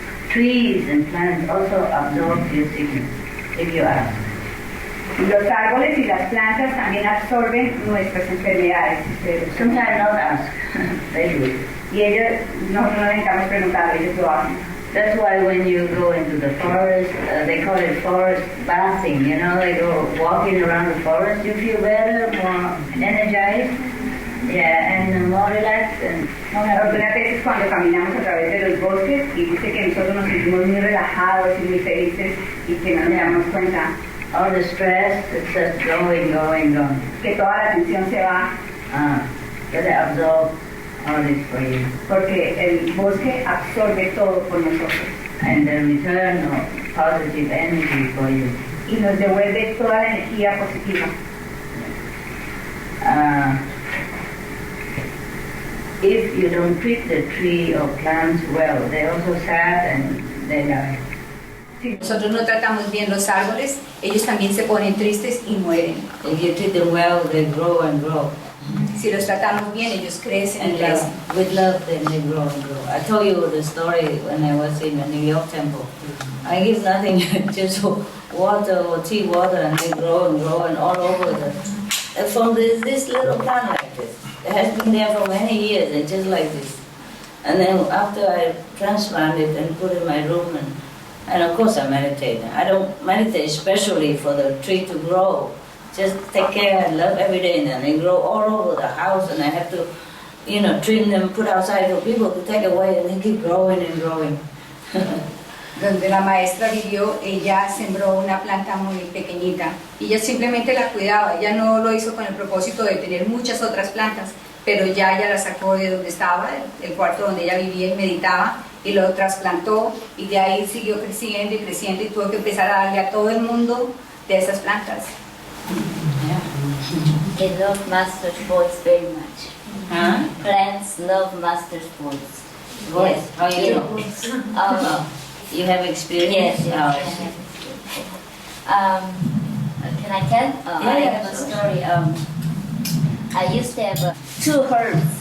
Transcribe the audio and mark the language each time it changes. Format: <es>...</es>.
<en>trees and plants also absorb your sickness, if you ask.</en> <es>Los árboles y las plantas también absorben nuestras enfermedades.</es> <en>Sometimes not ask, they do it.</en> <es>Y ellos, nosotros no necesitamos preguntar, ellos lo hacen.</es> <en>That's why when you go into the forest, they call it forest bathing, you know, they go walking around the forest, you feel better, more energized, yeah, and more relaxed. And</en> <es>Algunas veces cuando caminamos a través de los bosques y dice que nosotros nos sentimos muy relajados y muy felices y que no nos damos cuenta.</es> <en>All the stress, it's just going.</en> <es>Que toda la tensión se va.</es> <en>So they absorb all this for you.</en> <es>Porque el bosque absorbe todo por nosotros.</es> <en>And they return positive energy for you.</en> <es>Y nos devuelve toda la energía positiva.</es> <en>If you don't treat the tree or plants well, they also sad and they die.</en> <es>Si nosotros no tratamos bien los árboles, ellos también se ponen tristes y mueren.</es> <en>If you treat them well, they grow and grow.</en> <es>Si los tratamos bien, ellos crecen y</es> <en>And</en> <es>crecen.</es> <en>with love, then they grow and grow. I told you the story when I was in the New York temple. I give nothing, just water or tea water, and they grow and all over from this little plant like this. It has been there for many years, and just like this. And then after I transplanted and put in my room, and of course I meditate. I don't meditate especially for the tree to grow. Just take care and love every day, and then they grow all over the house, and I have to, trim them, put outside for people to take away, and they keep growing and growing.</en> <es>Donde la maestra vivió, ella sembró una planta muy pequeñita y ella simplemente la cuidaba. Ella no lo hizo con el propósito de tener muchas otras plantas, pero ya ella la sacó de donde estaba, el cuarto donde ella vivía y meditaba, y lo trasplantó, y de ahí siguió creciendo y creciendo, y tuvo que empezar a darle a todo el mundo de esas plantas.</es> <en>They love Master's voice very much. Huh? Plants love Master's voice. Yes. How you know? You have experience? Yes. Can I tell? I have a story. I used to have 2 herbs.</en>